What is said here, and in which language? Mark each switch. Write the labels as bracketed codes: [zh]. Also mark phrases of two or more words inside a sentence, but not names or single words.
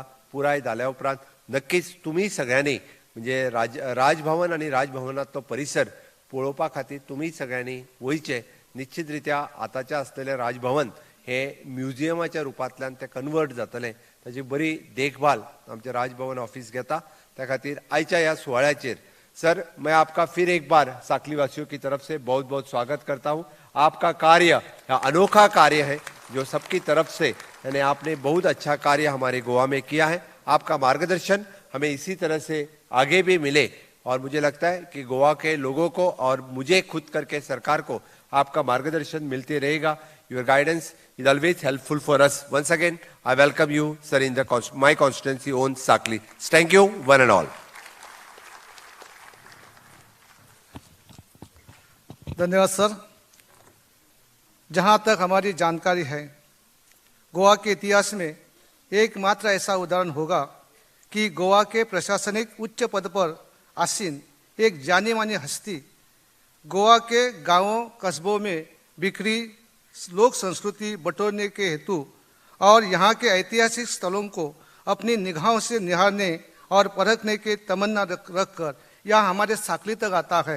[kok] पुराय जाल्या उपरांत नक्कीच तुमी सगळ्यांनी म्हणजे राजभवन आनी राजभवनांतलो परिसर पळोवपा खातीर तुमी सगळ्यांनी वयचें. निश्चित रित्या आतांचें आसलेलें राजभवन हे म्युजियमाच्या रुपांतल्यान तें कन्वर्ट जातलें. ताची बरी देखभाल आमचे राजभवन ऑफिस घेता। त्या खातीर आयच्या ह्या सुवाळ्याचेर [hi] सर मैं आपका फिर एक बार साकली वासियों की तरफ से बहुत बहुत स्वागत करता हूं। आपका कार्य अनोखा कार्य है जो सबकी तरफ से, यानी आपने बहुत अच्छा कार्य हमारे गोवा में किया है। आपका मार्गदर्शन हमें इसी तरह से आगे भी मिले और मुझे लगता है कि गोवा के लोगों को और मुझे खुद करके सरकार को आपका मार्गदर्शन मिलते रहेगा। [en] Your guidance is always helpful for us. Once again, I welcome you, sir, in my constituency own Sakli. Thank you, one and all. [hi] धन्यवाद सर। जहाँ तक हमारी जानकारी है, गोवा के इतिहास में एकमात्र ऐसा उदाहरण होगा कि गोवा के प्रशासनिक उच्च पद पर आसीन एक जानी मानी हस्ती गोवा के गांवों कस्बों में बिखरी लोक संस्कृति बटोरने के हेतु और यहाँ के ऐतिहासिक स्थलों को अपनी निगाहों से निहारने और परखने के तमन्ना रखकर यहाँ हमारे साकली तक आता है।